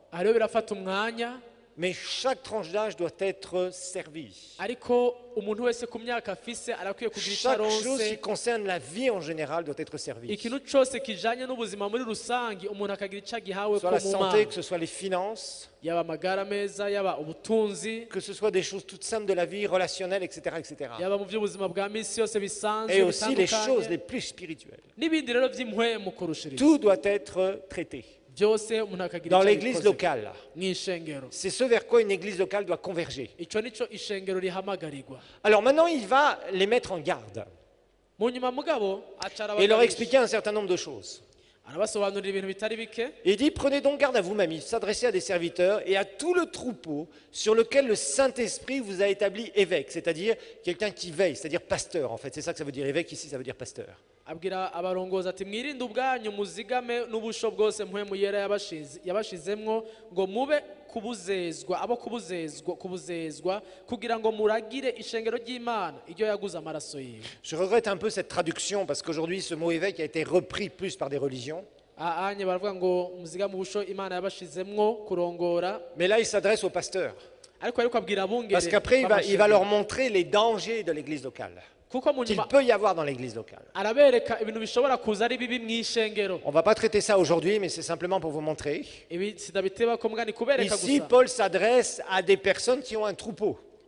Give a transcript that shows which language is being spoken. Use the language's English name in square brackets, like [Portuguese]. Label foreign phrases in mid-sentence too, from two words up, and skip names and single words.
[Rundi] Hariho birafata umwanya [French] mais chaque tranche d'âge doit être servie. [Rundi] ariko umuntu wese ku myaka afise arakwiye kugira icyo [French] Chaque chose [Rundi] aronse. [French] qui concerne la vie en général doit être servie. [Rundi] Ikintu cose kijanye n'ubuzima muri rusangi umuntu akagira icyo agihawe [French] Soit [Rundi] ko [French] la [Rundi] mu [French] santé, [Rundi] Mana. [French] que ce soit les finances, [Rundi] Yaba amagara meza, yaba ubutunzi, [French] que ce soit des choses toutes simples de la vie, relationnelles, etc. etc. [Rundi] yaba mu by'ubuzima bwa misi yose bisanzwe [French] Et aussi les choses [Rundi] bitandukanye [French] les plus spirituelles. [Rundi] n'ibindi rero by'impwemu kurushiriza. [French] Tout doit être traité. [Rundi] Byose umuntu akagira [French] Dans [Rundi] icyo [French] l'église [Rundi] abikoze [French] locale, [Rundi] mw'ishengero. [French] c'est ce vers quoi une église locale doit converger. [Rundi] Ico nico ishengero rihamagarirwa. [French] Alors maintenant, il va les mettre en garde [Rundi] Mu nyuma mugabo acara [French] et leur [Rundi] abagabisha. [French] expliquer un certain nombre de choses. [Rundi] arabasobanurira ibintu bitari bike. [French] Il dit, prenez donc garde à vous-même, il s'adressait à des serviteurs et à tout le troupeau sur lequel le Saint-Esprit vous a établi évêque, c'est-à-dire quelqu'un qui veille, c'est-à-dire pasteur en fait, c'est ça que ça veut dire, évêque ici ça veut dire pasteur. [Rundi] Abwira abarongozi ati mwirinde ubwanyu muzigame n'ubusho bwose mpwemu yera yabashizemwo ngo mube kubuzezwa abo kubuzezwa kugira ngo muragire ishengero ry'Imana iryo yaguze amaraso yiwe. [French] Je regrette un peu cette traduction parce qu'aujourd'hui ce mot évêque a été repris plus par des religions. [Rundi] Anye baravuga ngo muzigame ubusho Imana yabashizemwo kurongora. [French] Mais là il s'adresse aux pasteurs. [Rundi] Ariko abwira abungere. [French] Parce qu'après il va leur montrer les dangers de l'église locale. Qu'il peut y avoir dans l'église locale. On ne va pas traiter ça aujourd'hui, mais c'est simplement pour vous montrer. Ici, Paul s'adresse à des personnes qui ont un troupeau.